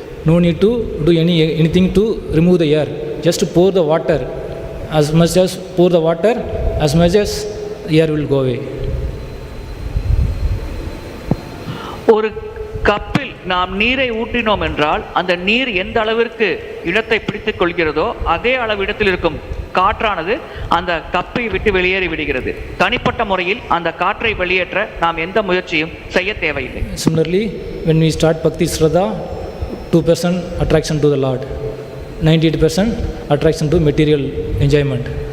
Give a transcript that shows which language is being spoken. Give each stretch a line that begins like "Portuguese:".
English: No need to do anything to remove the air. Just pour the water. As much as pour the water, as much as air will go away.
Tamil: ஒரு கப்பில் நாம் நீரை ஊற்றினோம் என்றால் அந்த நீர் எந்த அளவிற்கு இடத்தை பிடித்துக் கொள்கிறதோ அதே அளவு இடத்தில் இருக்கும் காற்றானது அந்த கப்பை விட்டு வெளியேறி விடுகிறது. தனிப்பட்ட முறையில் அந்த காற்றை வெளியேற்ற நாம் எந்த முயற்சியும் செய்ய தேவையில்லை.
English: Similarly, when we start Bhakti Shraddha, 2% attraction to the Lord, 98% attraction to material enjoyment.